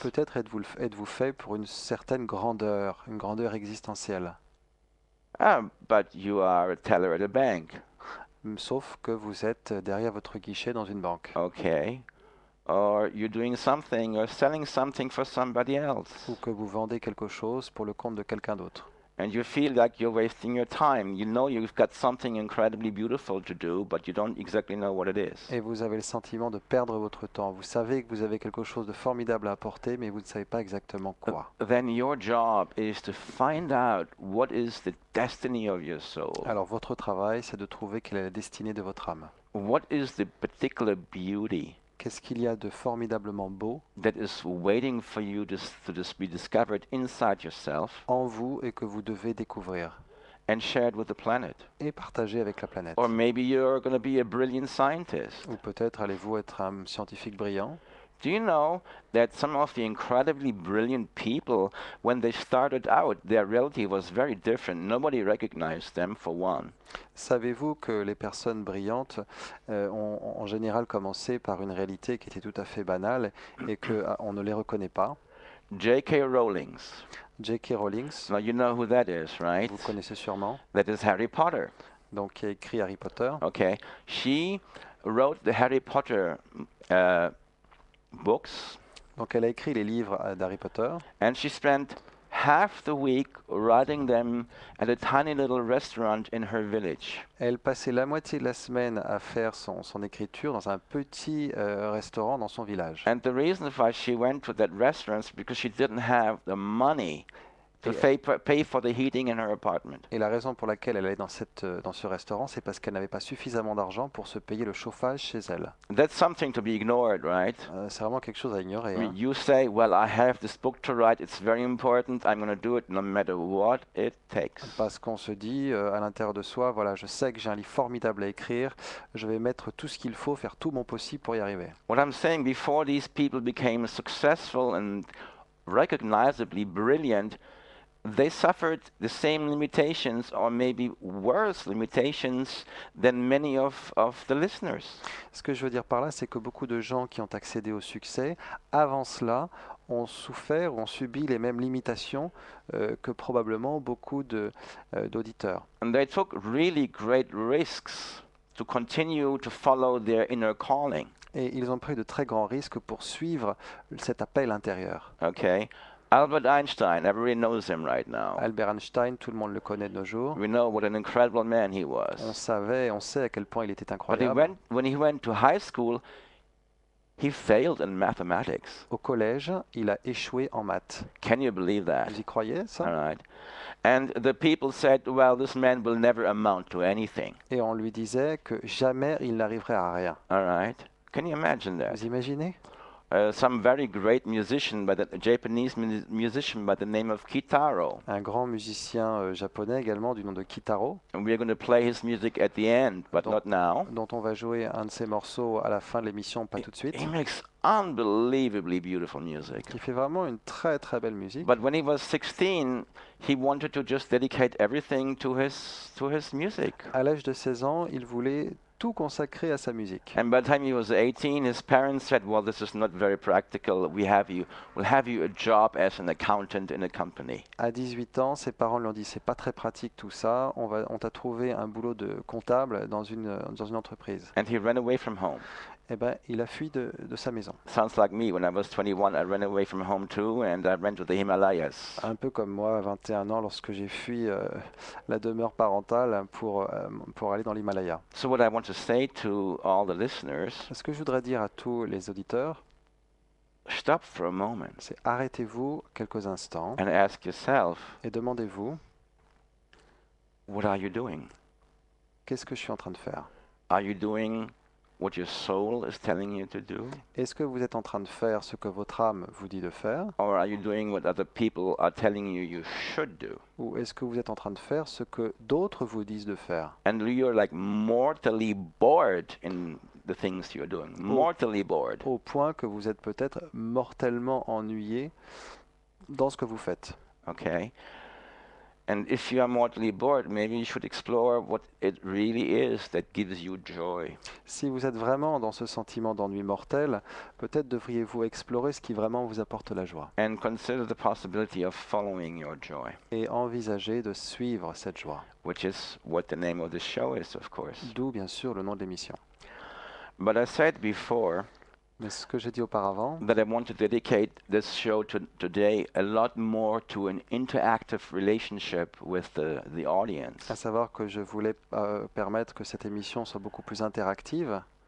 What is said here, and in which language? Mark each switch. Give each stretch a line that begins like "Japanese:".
French: Peut-être êtes-vous fait pour une certaine grandeur, une grandeur existentielle,
English: But you are a teller at a bank.
French: sauf que vous êtes derrière votre guichet dans une banque,
English: Okay. Or you're doing something or selling something for somebody else.
French: ou que vous vendez quelque chose pour le compte de quelqu'un d'autre.
English: and you feel like you're wasting your time. You know you've got something incredibly beautiful to do, but you don't exactly know what it is.
French: Et vous avez le sentiment de perdre votre temps. Vous savez que vous avez quelque chose de formidable à apporter, mais vous ne savez pas exactement quoi.
English: Then your job is to find out what is the destiny of your soul.
French: Alors votre travail, c'est de trouver quelle est la destinée de votre âme.
English: What is the particular beauty
French: Qu'est-ce qu'il y a de formidablement beau
English: that is waiting for you to be discovered inside yourself
French: en vous et que vous devez découvrir
English: and shared with the planet?
French: et partager avec la planète?
English: Or maybe you're going to be a brilliant scientist.
French: Ou peut-être allez-vous être un scientifique brillant?
English: Do you know that some of the incredibly brilliant people, when they started out, their reality was very different. Nobody recognized them, for one.
French: Savez-vous que les personnes brillantes ont en général commencé par une réalité qui était tout à fait banale et qu'on ne les reconnaît pas?
English: J.K. Rowling.
French: J.K. Rowling,
English: Now you know who that is, right?
French: vous connaissez sûrement,
English: That is Harry Potter.
French: donc qui a écrit Harry Potter.
English: Okay. She wrote the Harry Potter books,
French: Donc elle a écrit les livres d'Harry Potter
English: and she spent half the week writing them at a tiny little restaurant in her village.
French: Elle passait la moitié de la semaine à faire son écriture dans un petit restaurant dans son village.
English: And the reason why she went to that restaurant is because she didn't have the money to pay for the heating in her apartment.
French: Et la raison pour laquelle elle allait dans ce restaurant, c'est parce qu'elle n'avait pas suffisamment d'argent pour se payer le chauffage chez elle.
English: That's something to be ignored, right?
French: C'est vraiment quelque chose à ignorer.
English: I mean,
French: Hein.
English: you say, well, I have this book to write, it's very important, I'm going to do it no matter what it takes.
French: Parce qu'on se dit à l'intérieur de soi, voilà, je sais que j'ai un livre formidable à écrire, je vais mettre tout ce qu'il faut, faire tout mon possible pour y arriver.
English: What I'm saying, before these people became successful and recognizably brilliant, they suffered the same limitations or maybe worse limitations than many of the listeners.
French: Ce que je veux dire par là, c'est que beaucoup de gens qui ont accédé au succès, avant cela, ont souffert, ont subi les mêmes limitations que probablement beaucoup d'auditeurs.
English: And they took really great risks to continue to follow their inner calling.
French: Et ils ont pris de très grands risques pour suivre cet appel intérieur.
English: Okay? Albert Einstein, everybody knows him right now.
French: Albert Einstein, tout le monde le connaît de nos jours.
English: We know what an incredible man he was.
French: On sait à quel point il était
English: But
French: incroyable.
English: when he went to high school, he failed in mathematics.
French: Au collège, il a échoué en maths.
English: Can you believe that?
French: Vous y croyez,
English: All
French: ça?
English: right. And the people said, well, this man will never amount to anything.
French: Et on lui disait que jamais il n'arriverait à rien.
English: All right. Can you imagine that?
French: Vous imaginez?
English: Some very great musician, a Japanese musician by the name of Kitaro.
French: Un grand musicien japonais également du nom de Kitaro,
English: And we're going to play his music at the end, but
French: Donc-
English: not now.
French: dont on va jouer un de ses morceaux à la fin de l'émission, pas tout de suite,
English: He makes unbelievably beautiful music.
French: qui fait vraiment une très très belle musique.
English: But when he was 16, he wanted to just dedicate everything to his music.
French: À l'âge de 16 ans, il voulait tout consacrer à sa musique.
English: And by the time he was 18, his parents said, well, this is not very practical. We'll have you a job as an accountant in a company.
French: À 18 ans, ses parents lui ont dit c'est pas très pratique tout ça, on t'a trouvé un boulot de comptable dans une entreprise.
English: And he ran away from home.
French: Eh ben, il a fui de sa maison.
English: Sounds like me. When I was 21, I ran away from home too, and I ran to the Himalayas.
French: Un peu comme moi à 21 ans lorsque j'ai fui la demeure parentale pour aller dans l'Himalaya.
English: So what I want to say to all the listeners,
French: Ce que je voudrais dire à tous les auditeurs,
English: stop for a moment
French: c'est arrêtez-vous quelques instants
English: and ask yourself,
French: et demandez-vous
English: what are you doing?
French: qu'est-ce que je suis en train de faire?
English: Are you doing what your soul is telling you to do?
French: Est-ce que vous êtes en train de faire ce que votre âme vous dit de faire?
English: Or are you doing what other people are telling you you should do?
French: Ou est-ce que vous êtes en train de faire ce que d'autres vous disent de faire?
English: And you're like mortally bored in the things you're doing. Mortally bored.
French: Au point que vous êtes peut-être mortellement ennuyé dans ce que vous faites.
English: Okay? And if you are mortally bored, maybe you should explore what it really is that gives you joy.
French: Si vous êtes vraiment dans ce sentiment d'ennui mortel, peut-être devriez-vous explorer ce qui vraiment vous apporte la joie
English: And consider the possibility of following your joy,
French: et envisager de suivre cette joie.
English: which is what the name of the show is, of course.
French: D'où bien sûr le nom de l'émission.
English: But I said before
French: Mais ce que j'ai dit auparavant,
English: that I want to dedicate this show today a lot more to an interactive relationship with the audience.
French: à savoir que je voulais permettre que cette émission soit beaucoup plus interactive.